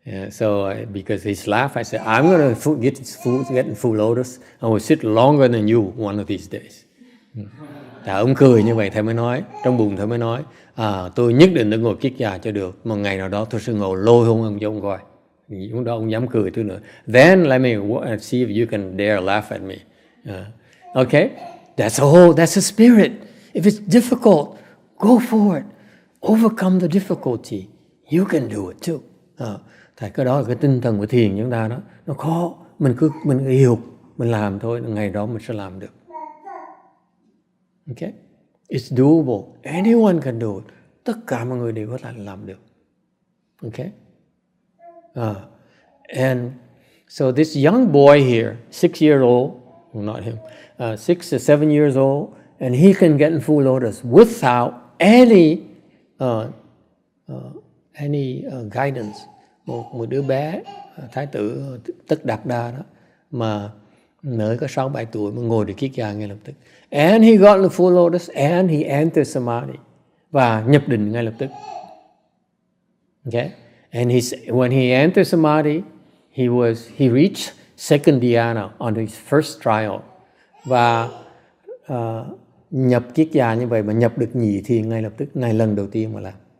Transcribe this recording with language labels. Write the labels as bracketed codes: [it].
[en] So because he's laughed, I said, I'm going to get in full lotus. I will sit longer than you one of these days. [vi] Ông cười như vậy, thầy mới nói, trong bụng thầy mới nói, tôi nhất định đã ngồi kiết già cho được, một ngày nào đó tôi sẽ ngồi lôi hôn ông cho ông coi. Lúc đó ông dám cười tôi nữa. [en] Then let me see if you can dare laugh at me. Okay, that's a spirit. If it's difficult, go for it. Overcome the difficulty. You can do it too. [vi] Thầy, cái đó là cái tinh thần của thiền chúng ta đó. Nó khó, mình hiểu, mình làm thôi, ngày đó mình sẽ làm được. [en] Okay, it's doable. Anyone can do it. [vi] Tất cả mọi người đều có thể làm được. [en] Okay. And so this young boy here, 6 years old, well, not him, 6 or 7 years old, and he can get in full lotus without any guidance. [vi] Một đứa bé, thái tử Tất Đạt Đa đó, mà mới có 6-7 tuổi mà ngồi được kiết già ngay lập tức. [en] And he got in full lotus and he entered samadhi. [vi] Và nhập định ngay lập tức. [en] Okay? And when he entered samadhi, he reached second dhyana on his first trial. [vi] Và nhập kiết già như vậy mà nhập được nhị thiền ngay lập tức, ngay lần đầu tiên mà làm.